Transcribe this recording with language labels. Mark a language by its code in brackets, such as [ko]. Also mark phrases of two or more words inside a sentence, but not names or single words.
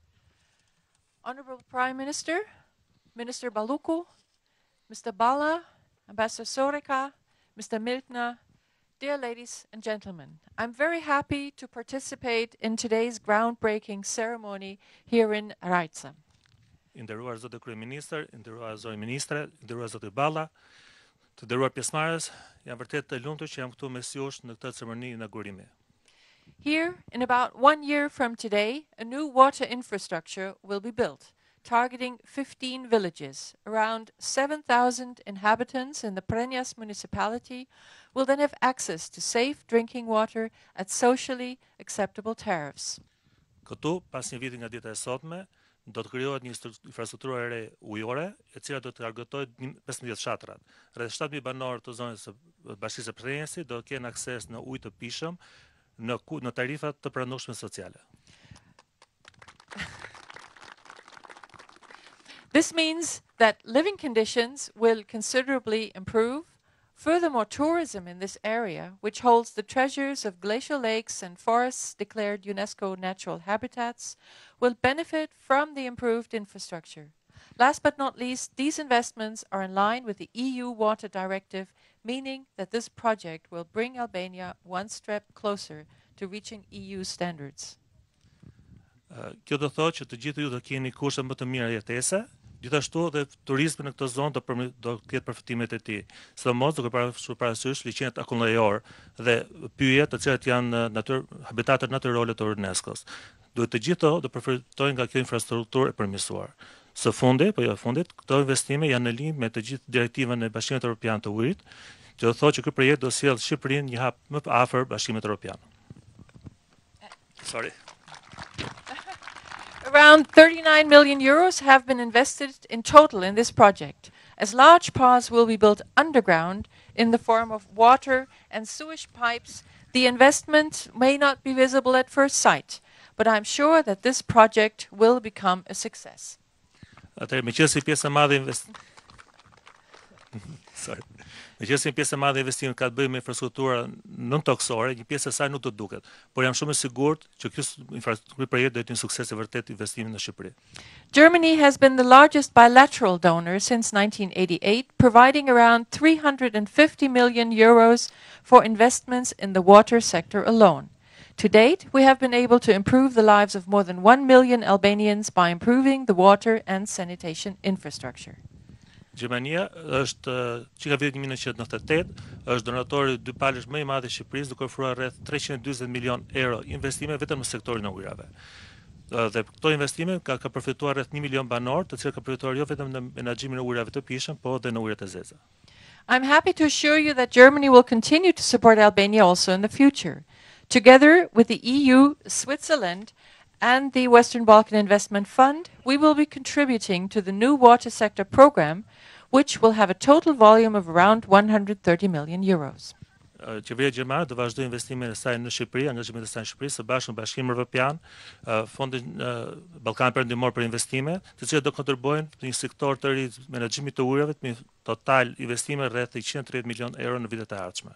[en] Honorable Prime Minister, Minister Baluku, Mr. Bala, Ambassador Soreka, Mr. Miltner, dear ladies and gentlemen, I'm very happy to participate in today's groundbreaking ceremony here in Rrajcë. [sq] Nderuar zotë Kryeministër, nderuar zotë Ministre, nderuar zotë Balla, të nderuar pjesëmarrës, jam vërtet të lumtur që jam këtu mes jush në këtë ceremoni inaugurimi. [en] Here, in about 1 year from today, a new water infrastructure will be built, targeting 15 villages. Around 7,000 inhabitants in the Prrenjas municipality will then have access to safe drinking water at socially acceptable tariffs. [sq] Këtu, pas një viti nga dita e sotme, do të krijohet një infrastrukturë e re ujore, e cila do të targetojë 15 fshatrat. Rreth 7.000 banorë të zonës së Bashkisë së Prrenjasit do të kenë akses në ujë të pishëm në tarifa të pranueshme sociale. [en] This means that living conditions will considerably improve. Furthermore, tourism in this area, which holds the treasures of glacial lakes and forests declared UNESCO natural habitats, will benefit from the improved infrastructure. Last but not least, these investments are in line with the EU Water Directive, meaning that this project will bring Albania one step closer to reaching EU standards. [sq] Kjo do thotë që të gjithë ju do keni kushte më të mira jetese. Gjithashtu dhe turizmi në këtë zonë do ketë përfitimet e tij. Sidomos duke pasur parasysh liçenet akullnejor dhe pyjet të cilat janë habitatet natyrore të UNESCO-s. Duhet të gjithë do përfitojnë nga kjo infrastrukturë e përmirësuar. Së fundi, po jo fundit, këto investime janë në linjë me të gjithë direktivën e Bashkimit Evropian të ujit, që do thotë që ky projekt do sjellë Shqipërinë një hap më afër Bashkimit Evropian. [en] Sorry. Around 39 million euros have been invested in total in this project, as large parts will be built underground in the form of water and sewage pipes. The investment may not be visible at first sight, but I'm sure that this project will become a success. [sq] Atëherë, meqenëse pjesë e madhe Meqenëse një pjesë e madhe e investimit ka të bëjë me infrastruktura nën-toksore, një pjesë e saj nuk do duket, por jam shumë i sigurt që ky projekt do të jetë një sukses e vërtet investimi në Shqipëri. [en] Germany has been the largest bilateral donor since 1988, providing around 350 million euros for investments in the water sector alone. To date, we have been able to improve the lives of more than 1 million Albanians by improving the water and sanitation infrastructure. [sq] Gjermania është që nga viti 1998 është donatori dypalësh më i madh i Shqipërisë, duke ofruar rreth 340 milion euro investime vetëm në sektorin e ujrave. Dhe këto investime ka përfituar rreth 1 milion banor, të cilët ka përfituar jo vetëm në menaxhimin e ujrave të pishëm, por edhe në ujrat e zeza. [en] I'm happy to assure you that Germany will continue to support Albania also in the future. Together with the EU, Switzerland, and the Western Balkan Investment Fund, we will be contributing to the new water sector program, which will have a total volume of around 130 million euros. [sq] Qeveria gjermane do vazhdojë investimet e saj në Shqipëri, angazhimet e saj në Shqipëri së bashku me Bashkimin Evropian, Fondin Ballkan Perëndimor për investime, të cilat do kontribuojnë në një sektor të ri menaxhimit të ujrave me total investime rreth 130 milion euro në vitet e ardhshme.